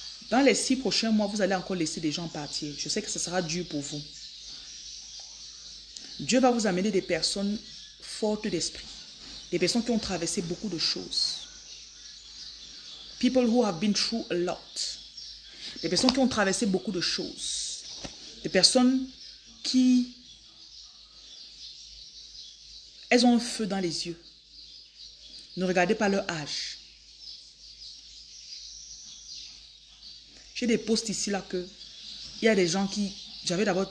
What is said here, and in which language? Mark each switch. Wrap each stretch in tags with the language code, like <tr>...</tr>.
<fr>Dans les 6 prochains mois, vous allez encore laisser des gens partir. Je sais que ce sera dur pour vous. Dieu va vous amener des personnes fortes d'esprit. Des personnes qui ont traversé beaucoup de choses.</fr> <en>People who have been through a lot.</en> <fr>Des personnes qui ont traversé beaucoup de choses. Des personnes qui... Elles ont un feu dans les yeux. Ne regardez pas leur âge. J'ai des posts ici là que... Il y a des gens qui... J'avais d'abord...</fr>